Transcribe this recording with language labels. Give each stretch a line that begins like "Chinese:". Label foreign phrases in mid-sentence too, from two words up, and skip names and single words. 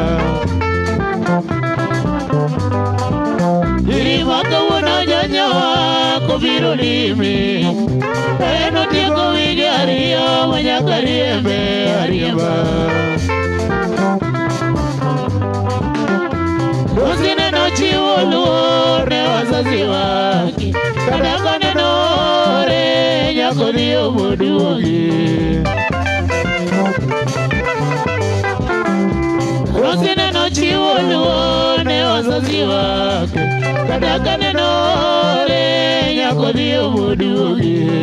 Luo (Kenya and Tanzania): Nyiri ma kawuono jonyoa kobiro limi En otieko wige ariyo ma nyaka riembe ariemba Usineno chiwo luor ne
Swahili: wazazi wake
Luo (Kenya and Tanzania): Kata kanenore nyako dhi omoduogi Usineno chiwo luor ne
Swahili: wazazi wake
Luo (Kenya and Tanzania): Kata kanenore nyako dhi omoduogi